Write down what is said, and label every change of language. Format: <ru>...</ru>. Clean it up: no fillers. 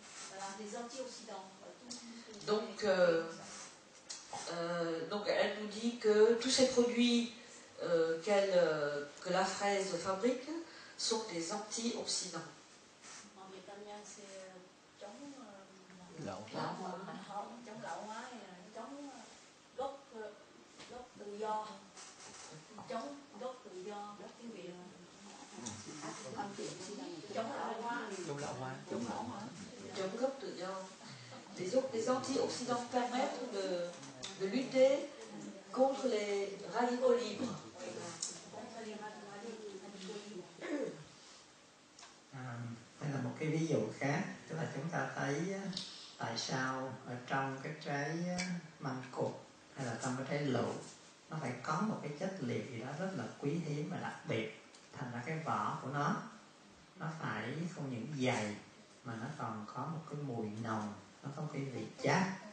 <fr>Voilà, les antioxydants. Donc elle nous dit que tous ces produits que la fraise fabrique sont des antioxydants. En vietnamien, c'est chống</fr> <vi>lão hóa, chống lão hóa, chống gốc tự do, chống gốc tự do, tiếng Việt. Chống lão hóa. Chống gốc tự do.</vi> <fr>Les antioxydants permettent de lutter contre les radicaux libres.</fr> <vi>Đây là một cái ví dụ khác, tức là chúng ta thấy tại sao ở trong cái trái măng cụt hay là trong cái trái lựu nó phải có một cái chất liệu gì đó rất là quý hiếm và đặc biệt, thành ra cái vỏ của nó phải không những dày mà nó còn có một cái mùi nồng, nó có cái vị chát.</vi>